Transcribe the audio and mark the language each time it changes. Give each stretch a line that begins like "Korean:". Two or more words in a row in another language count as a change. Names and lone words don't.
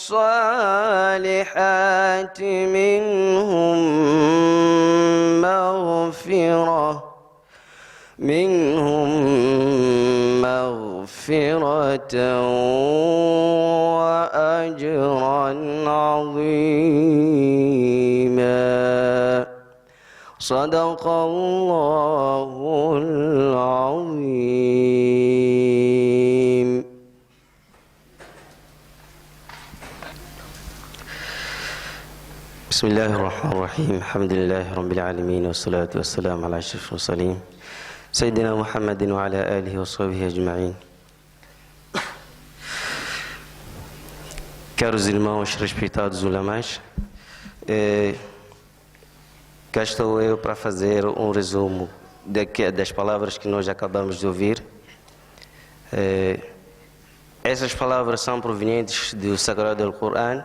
Arabic: الصالحات منهم مغفرة وأجرا عظيما صدق الله العظيم. بسم الله الرحمن الرحيم الحمد لله رب العالمين والصلاة والسلام على أشرف المرسلين سيدنا محمد وعلى آله وصحبه أجمعين.
Portuguese: Caros irmãos, respeitados ulamás, cá estou eu para fazer um resumo das palavras que nós acabamos de ouvir. Essas palavras são provenientes do Sagrado Alcorão.